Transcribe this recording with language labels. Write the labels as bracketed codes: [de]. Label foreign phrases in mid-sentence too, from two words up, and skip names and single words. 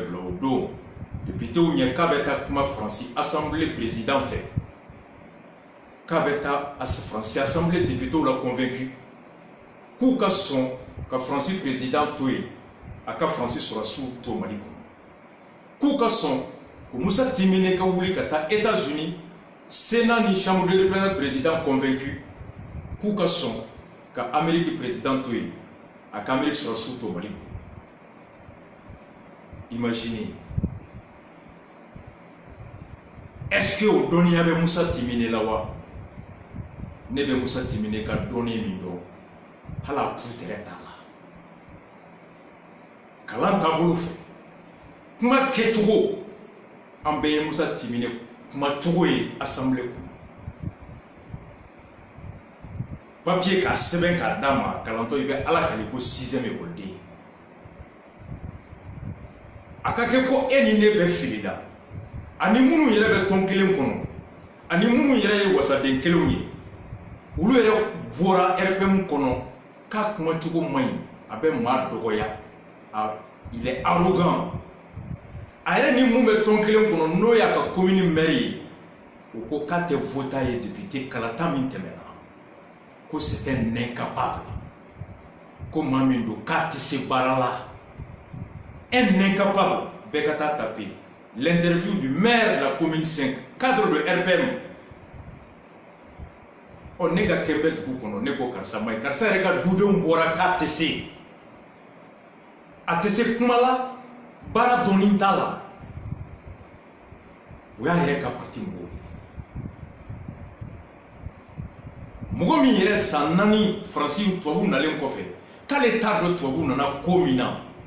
[bm] bila o don députéw ɲɛ k'a bɛ taa kuma Faransi [fr] assemblée président [bm] fɛ k'a bɛ taa Faransi assemblée députéw la convaincu k'u ka sɔn ka Faransi président to yen a ka Faransi sɔrɔsiw to Mali kɔnɔ k'u ka sɔn ko Musa Timine ka wuli ka taa États-Unis Sénat ni [fr] chambre de représentants président convaincu [bm] k'u ka sɔn ka Amérique président to yen a ka Amérique sɔrɔsiw to Mali kɔnɔ. [fr] Imaginez, est-ce que au [bm] dɔnniya bɛ Musa Timine la wa? Ne bɛ Musa Timine ka dɔnni min dɔn hali a putere t'a la kalan taabolo fɛ kuma kɛcogo an bɛɛ ye Musa Timine kuma cogo ye assemblée kɔnɔ papier k'a sɛbɛn k'a d'a ma kalantɔ i bɛ ala kali ko 6e écoleden a ka kɛ ko e ni ne bɛ fili la ani minnu yɛrɛ bɛ tɔn kelen kɔnɔ ani minnu yɛrɛ ye wasaden kelenw ye olu yɛrɛ bɔra RPM kɔnɔ k'a kuma cogo man ɲi a bɛ maa dɔgɔya [fr] il est arrogant [bm] a yɛrɛ ni mun bɛ tɔn kelen kɔnɔ n'o y'a ka [fr] commune maire [bm] ye o ko k'a tɛ vota ye député kalata min tɛmɛna ko [fr] c'était un incapable [bm] ko maa min don k'a tɛ se baara la [fr] un incapable [bm] bɛɛ ka taa [fr] taper l'interview du maire de la commune 5 cadre de RPM [bm] o ne ka kɛ bɛ dugu kɔnɔ ne ko karisa ma ɲi karisa yɛrɛ ka dudenw bɔra k'a tɛ se a tɛ se kuma la baara dɔnni t'a la o y'a yɛrɛ ka parti mɔgɔw ye mɔgɔ min yɛrɛ san 4 Faransi tubabu nalen kɔfɛ k'ale t'a dɔn tubabu nana ko min na